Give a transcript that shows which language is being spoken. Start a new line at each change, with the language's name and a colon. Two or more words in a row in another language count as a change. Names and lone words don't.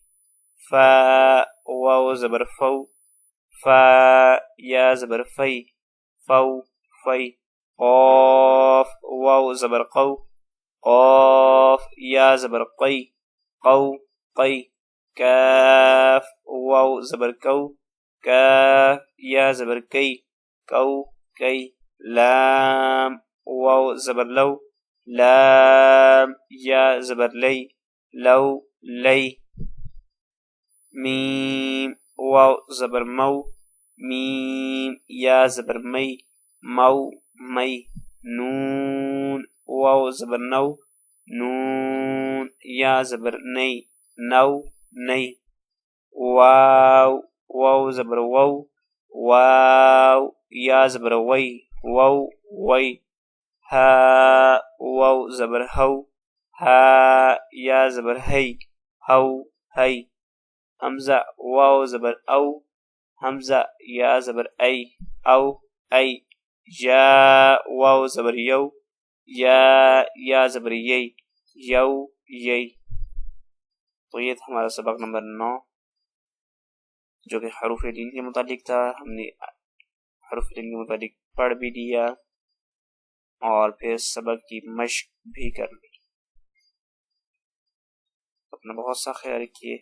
Urdu: فا واو زبر فو، فا یا زبر فی، فو في قاف واو زبر قو قاف یا زبر قی قو قی کاف واو زبر کو کاف یا زبر کی کو کی لام واو زبر لو لام یا زبر لی لو لی میم واو زبر مو میم یا زبر می مو می نون واو زبر نو نون یا زبر نی نو نی واو واو زبر وو واو یا زبر وی وو وی ها واو زبر ہو ها یا زبر ہی ہو ہی حمزہ واو زبر او حمزہ یا زبر ای او ای یا واو زبر یو یا زبر یی یو یی. تو یہ تھا ہمارا سبق نمبر 9 جو کہ حروف لین کے متعلق تھا. ہم نے حروف لین کے متعلق پڑھ بھی دیا اور پھر سبق کی مشق بھی کر لی. اپنا بہت سا خیال رکھیے.